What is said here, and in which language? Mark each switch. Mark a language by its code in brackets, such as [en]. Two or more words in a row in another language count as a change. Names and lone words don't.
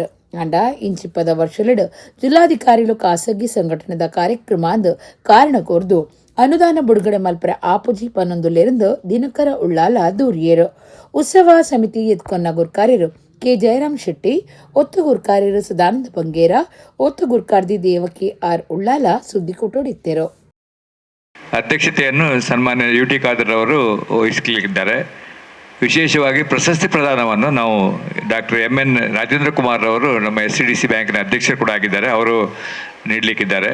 [tcy] ಅಂಡ ಇಂಚಿಪ್ಪದ ವರ್ಷಲೆಡು ಜಿಲ್ಲಾಧಿಕಾರಿಗಳು ಖಾಸಗಿ ಸಂಘಟನೆದ ಕಾರ್ಯಕ್ರಮ ಅಂದು ಕಾರಣ ಕೋರ್ದು ಅನುದಾನ ಬಿಡುಗಡೆ ಮಲ್ಪರ ಆಪುಜಿ 11 ದಿನಕರ ಉಳ್ಳಾಲ ದೂರಿಯರು. ಉತ್ಸವ ಸಮಿತಿ ಎತ್ಕೊನ್ನ ಗುರ್ಕಾರ್ಯರು ಕೆ ಜಯರಾಮ್ ಶೆಟ್ಟಿ, ಒತ್ತು ಗುರ್ಕಾರ್ಯರು ಸದಾನಂದ ಬಂಗೇರ, ಒತ್ತು ಗುರ್ಕಾರ್ದಿ ದೇವಕಿ ಆರ್ ಉಳ್ಳಾಲ ಸುದ್ದಿ ಕೊಟ್ಟೋಡಿತ್ತೇರು. [kn] ಅಧ್ಯಕ್ಷತೆಯನ್ನು ಸನ್ಮಾನ್ಯ UT ಖಾದರ್ ಅವರು ವಹಿಸಲಿದ್ದಾರೆ. ವಿಶೇಷವಾಗಿ ಪ್ರಶಸ್ತಿ ಪ್ರದಾನವನ್ನು ನಾವು ಡಾಕ್ಟರ್ MN ರಾಜೇಂದ್ರ ಕುಮಾರ್ ಅವರು ನಮ್ಮ SCDC ಬ್ಯಾಂಕಿನ ಅಧ್ಯಕ್ಷರು ಕೂಡ ಆಗಿದ್ದಾರೆ, ಅವರು ನೀಡಲಿಕ್ಕಿದ್ದಾರೆ.